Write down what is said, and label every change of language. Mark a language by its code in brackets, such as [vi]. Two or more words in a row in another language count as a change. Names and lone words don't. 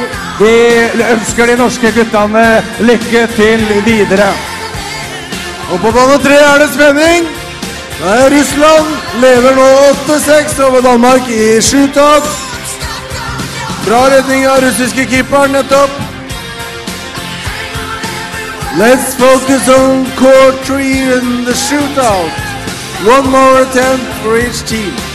[no] Vi ønsker de norske guttene lykke til videre. Og på bane 3 er det spenning. Russland leder nå 8-6 over Danmark i shootout. Bra redning av russiske keeperen nettopp. [en] Let's focus on core 3 in the shootout. One more attempt for each team.